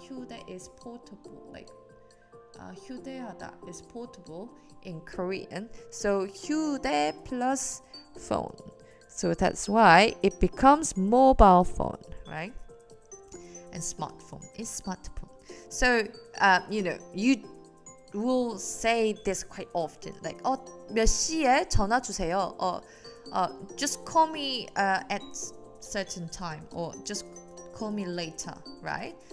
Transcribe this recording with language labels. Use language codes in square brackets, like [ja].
[en] 휴대 is portable. Like 휴대하다 is portable in Korean. So 휴대 plus phone. So that's why it becomes mobile phone, right? And smartphone is smartphone. So, you will say this quite often. [ko] Like, 몇 시에 전화 주세요. [en] Just call me at certain time. Or just call me later, right?